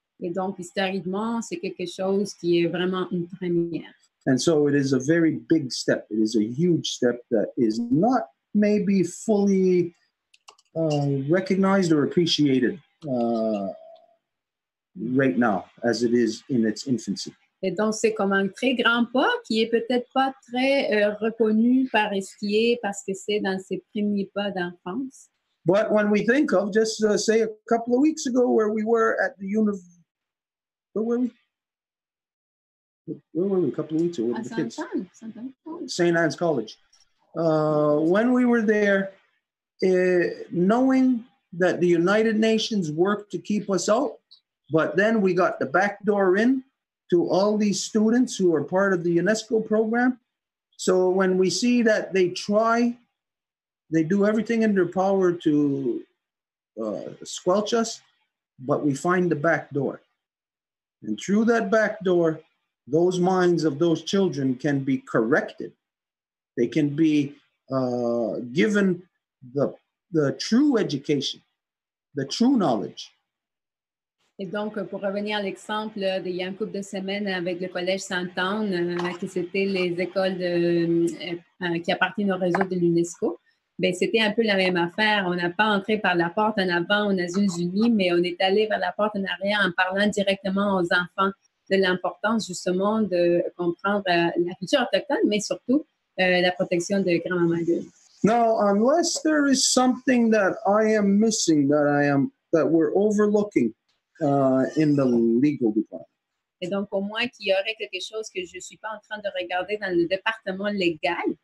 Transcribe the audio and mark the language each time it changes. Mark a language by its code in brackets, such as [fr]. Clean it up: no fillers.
[fr] Et donc, historiquement, c'est quelque chose qui est vraiment une première. [en] And so it is a very big step. It is a huge step that is not maybe fully recognized or appreciated right now as it is in its infancy. [fr] Et donc, c'est comme un très grand pas qui est peut-être pas très reconnu par ce qui est parce que c'est dans ses premiers pas d'enfance. [en] But when we think of, just say a couple of weeks ago where we were at the where were we? Where were we? A couple of weeks ago with the kids? St. Anne's College. When we were there, knowing that the United Nations worked to keep us out, but then we got the back door in to all these students who are part of the UNESCO program. So when we see that they try, they do everything in their power to squelch us, but we find the back door. And through that back door, those minds of those children can be corrected. They can be given the true education, the true knowledge. [fr] Et donc, pour revenir à l'exemple d'il y a un couple de semaines avec le Collège Sainte-Anne, qui c'était les écoles qui appartiennent au réseau de l'UNESCO, ben, c'était un peu la même affaire. On n'a pas entré par la porte en avant aux Nations Unies, mais on est allé vers la porte en arrière en parlant directement aux enfants de l'importance justement de comprendre la culture autochtone, mais surtout la protection de grand-maman d'eux. [en] Now, unless there is something that I am missing, that we're overlooking in the legal department. [fr] Et donc, au moins qu'il y aurait quelque chose que je ne suis pas en train de regarder dans le département légal.